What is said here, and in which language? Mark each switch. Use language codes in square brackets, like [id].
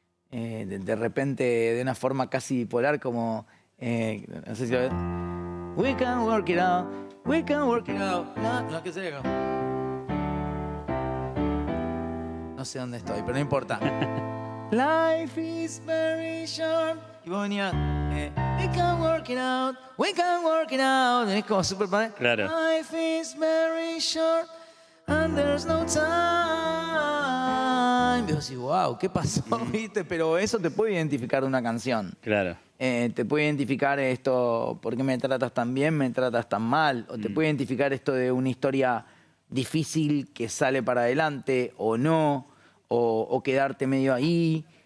[es] De repente de una forma casi bipolar como no sé si lo ves. [en] We can work it out, we can work it out. [es] No, ¿qué sé? No sé dónde estoy, pero no importa. [en] Life is very short. [es] Y vos venías, [en] we can work it out, [es] we can work it out. Es como súper padre. Claro. [en] Life is very short and there's no time. [es] Y vos decís, wow, ¿qué pasó? ¿Viste? Pero eso te puede identificar de una canción. Claro. Te puede identificar esto, ¿por qué me tratas tan bien, me tratas tan mal? O te puede identificar esto de una historia difícil que sale para adelante o no, o quedarte medio ahí.